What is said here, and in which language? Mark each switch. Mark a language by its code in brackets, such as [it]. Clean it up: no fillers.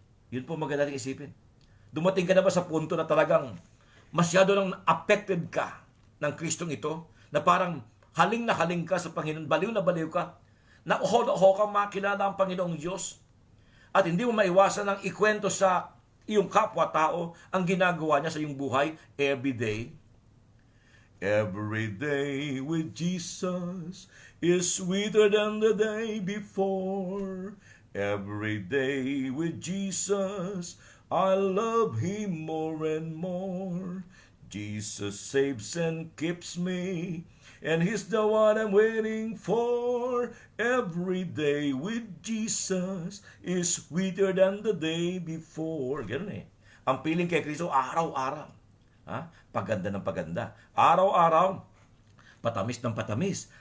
[tl] Yun po magandang isipin. Dumating ka na ba sa punto na talagang masyado nang affected ka ng Kristong ito, na parang haling na haling ka sa Panginoon, baliw na baliw ka, na oho kang makilala ang Panginoong Diyos, at hindi mo maiwasan ang ikwento sa iyong kapwa-tao ang ginagawa niya sa iyong buhay every day. [en] Every day with Jesus is sweeter than the day before. Every day with Jesus, I love Him more and more. Jesus saves and keeps me, and He's the one I'm waiting for. Every day with Jesus is sweeter than the day before. [tl] Ganun Ang piling kay Kristo, araw-araw. Paganda ng paganda. Araw-araw, patamis ng patamis.